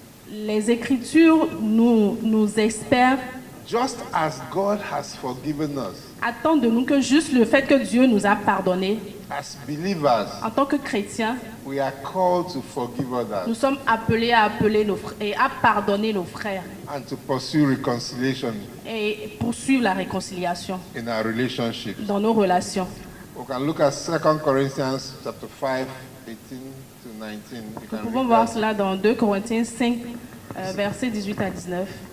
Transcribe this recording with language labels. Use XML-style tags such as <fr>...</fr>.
<fr>les Écritures nous espèrent,</fr> <en>just as God has forgiven us,</en> <fr>attendent de nous que juste le fait que Dieu nous a pardonné,</fr> <en>as believers,</en> <fr>en tant que chrétiens,</fr> <en>we are called to forgive others</en> <fr>nous sommes appelés à pardonner nos frères</fr> <en>and to pursue reconciliation</en> <fr>et poursuivre la réconciliation</fr> <en>in our relationships.</en> <fr>dans nos relations.</fr> <en>We can look at 2 Corinthians chapter 5, 18 to 19. You</en> <fr>Nous</fr> <en>can</en> <fr>pouvons</fr> <en>read</en> <fr>voir</fr> <en>that.</en> <fr>cela dans 2 Corinthiens 5, versets 18 à 19.</fr>